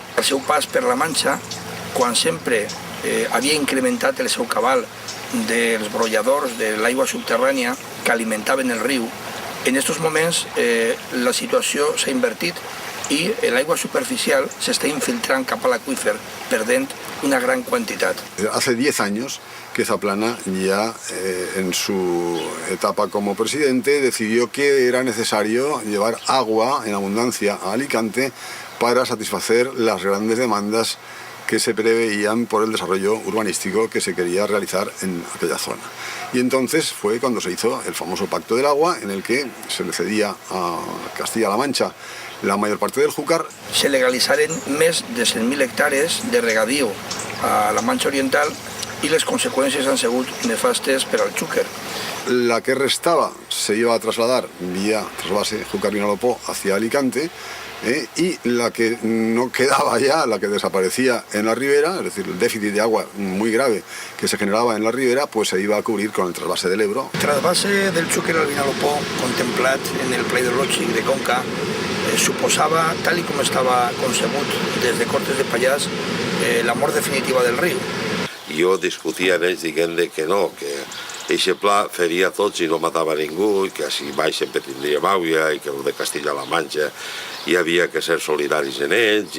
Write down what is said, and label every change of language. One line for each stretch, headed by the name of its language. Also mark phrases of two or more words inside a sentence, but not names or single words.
Catalan: Al seu pas per la Manxa, quan sempre havia incrementat el seu cabal dels brolladors de l'aigua subterrània que alimentaven el riu, en aquests moments la situació s'ha invertit i l'aigua superficial s'està infiltrant cap a l'aqüífer, perdent una gran quantitat.
Spanish: Hace 10 años que Zaplana ya en su etapa como presidente decidió que era necesario llevar agua en abundancia a Alicante para satisfacer las grandes demandas que se preveían por el desarrollo urbanístico que se quería realizar en aquella zona. Y entonces fue cuando se hizo el famoso Pacto del Agua, en el que se le cedía a Castilla-La Mancha la mayor parte del Júcar.
Catalan: Se legalitzaren més de 100.000 hectàrees de regadío a la Mancha Oriental y les consecuencias han sigut nefastes per al Xúquer.
Spanish: La que restaba se iba a trasladar vía trasvase Júcar-Vinalopó hacia Alicante, y la que no quedaba ya, la que desaparecía en la ribera, es decir, el déficit de agua muy grave que se generaba en la ribera, pues se iba a cubrir con el trasvase del Ebro.
Catalan: El trasvase del Xúquer al Vinalopó, contemplat en el Pla Hidrològic de Conca, suposava, tal com estava concebut des de Cortes de Pallars, la mort definitiva del riu. Jo discutia amb ells dient que no, que aquest pla feria tots i no matava ningú, i que així baix sempre tindríem aigua, i que el de Castilla-La Manxa hi havia que ser solidaris en ells.